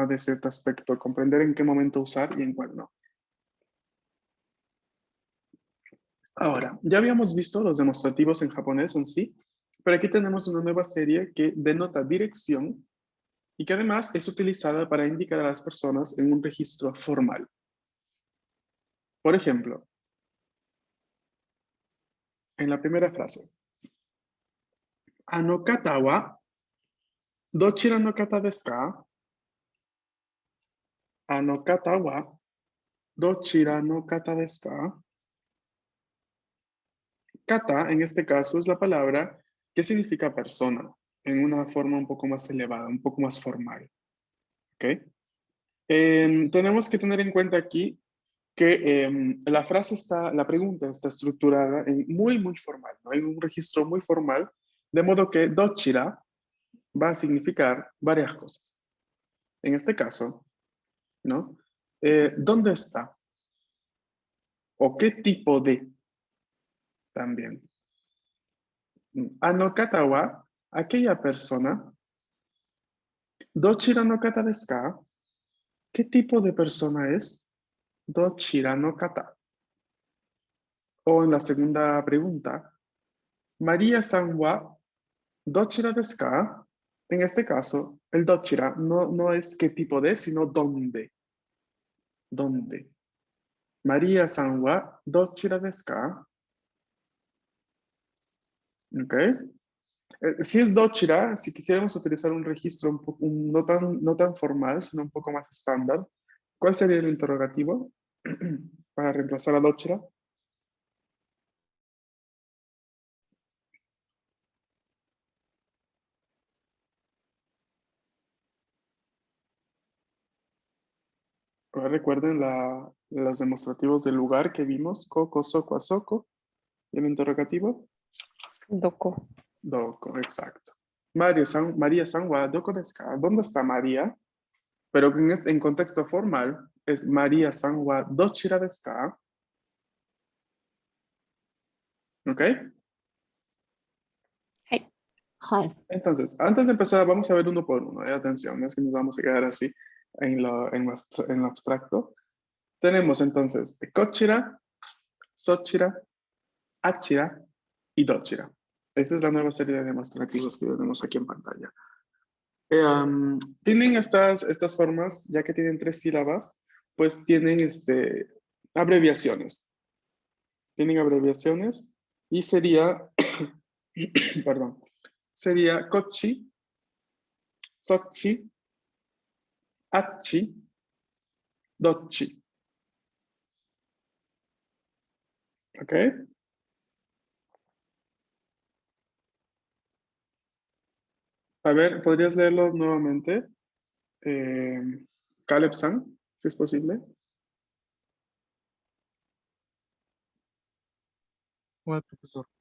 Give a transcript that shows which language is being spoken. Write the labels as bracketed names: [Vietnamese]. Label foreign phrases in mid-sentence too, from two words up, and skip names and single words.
[Spanish] De cierto aspecto, comprender en qué momento usar y en cuál no. Ahora, ya habíamos visto los demostrativos en japonés en sí, pero aquí tenemos una nueva serie que denota dirección y que además es utilizada para indicar a las personas en un registro formal. Por ejemplo, en la primera frase, [Japanese] あの方はどちらの方ですか? あの方はどちらの方ですか? [Spanish] Kata, en este caso, es la palabra que significa persona, en una forma un poco más elevada, un poco más formal. ¿Ok? Tenemos que tener en cuenta aquí que la pregunta está estructurada en muy, muy formal, ¿no? En un registro muy formal, de modo que dochira va a significar varias cosas. En este caso, ¿no? ¿Dónde está? ¿O qué tipo de? También. [Japanese] あの方は, [Spanish] aquella persona. [Japanese] どちらの方ですか? [Spanish] ¿Qué tipo de persona es? [Japanese] どちらの方. [Spanish] O en la segunda pregunta, [Japanese] マリアさんはどちらですか? [Spanish] En este caso, el dochira no es qué tipo de, sino dónde. ¿Dónde? [Japanese] マリアさんはどちらですか? [Spanish] ¿Ok? Si es dochira, si quisiéramos utilizar un registro no tan formal, sino un poco más estándar, ¿cuál sería el interrogativo para reemplazar a dochira? Recuerden los demostrativos del lugar que vimos, [Japanese] ここ、そこ、あそこ, [Spanish] y el interrogativo, Doko. doko, exacto. [Japanese] マリアさんはどこですか? [Spanish] ¿Dónde está María? Pero en contexto formal es [Japanese] マリアさんはどちらですか? [Spanish] ¿Ok? [English] Hey. Hi. [Spanish] Entonces, antes de empezar, vamos a ver uno por uno. Atención, no es que nos vamos a quedar así en lo abstracto. Tenemos entonces [Japanese] こちら、そちら、あちら [Spanish] y dochira. Esta es la nueva serie de demostrativos que tenemos aquí en pantalla. Tienen estas formas, ya que tienen 3 sílabas, pues tienen abreviaciones. Tienen abreviaciones y sería, perdón, sería [Japanese] こっち、そっち、あっち、どっち. [Spanish] ¿Ok? A ver, ¿podrías leerlo nuevamente? Eh, Caleb-san, si es posible. ¿Cuál, profesor?